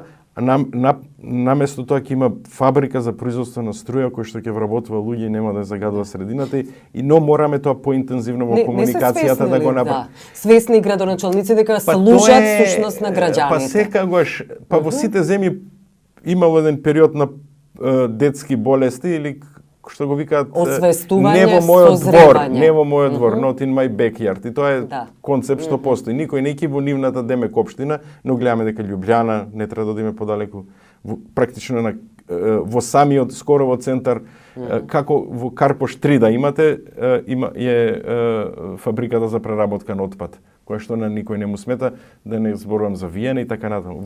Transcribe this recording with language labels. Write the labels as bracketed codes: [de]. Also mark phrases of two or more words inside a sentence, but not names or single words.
[mk] Наместо тоа ќе има фабрика за производство на струја која што ќе вработува луѓе и нема да загадува средината, но мораме тоа поинтензивно во комуникацијата да го направиме. Свесни градоначалници дека служат сушност на граѓаните. Па секогаш, во сите земји имало еден период на детски болести или што го викаат не во мојот двор, не во мојот двор, [en] not in my backyard. [mk] И тоа е концепт што постои. Никој не ќе во нивната демек општина, но гледаме дека Љубљана не треба да одиме подалеку, практично во самиот скоро во центар, како во Карпош 3 да имате, е фабриката за преработка на отпад, која што на никој не му смета, да не зборувам за виене и така натаму.